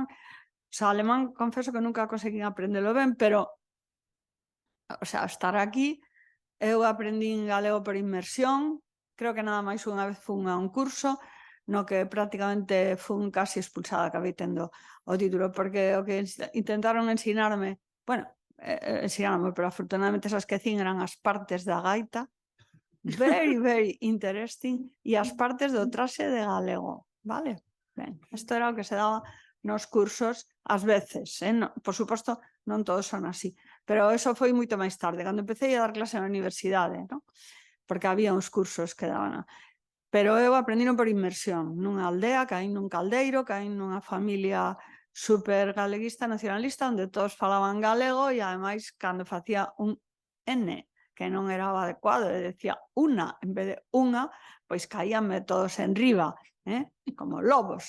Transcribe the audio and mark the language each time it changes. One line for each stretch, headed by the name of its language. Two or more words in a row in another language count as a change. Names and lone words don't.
Spanish: O sea,
Galician: alemán, confeso que nunca conseguín aprendelo ben, pero,
Spanish: o sea,
Galician: estar aquí, eu aprendín galego por inmersión, creo que nada máis unha vez fun a un curso, no que prácticamente fun casi expulsada, acabei tendo o título, porque o que intentaron ensinarme, bueno, ensinarme, pero afortunadamente esas que cín eran as partes da gaita,
English: very, very interesting,
Galician: e as partes do traxe de galego, vale? Ben, isto era o que se daba nos cursos ás veces, por suposto non todos son así, pero eso foi moito máis tarde, cando empecé a dar clase na universidade, non? Porque había uns cursos que daban. Pero eu aprendino por inmersión, nunha aldea, caín nun caldeiro, caín nunha familia super galeguista, nacionalista, onde todos falaban galego e ademais cando facía un N que non era o adecuado, e decía una en vez de unha, pois caíanme todos en riba, como lobos.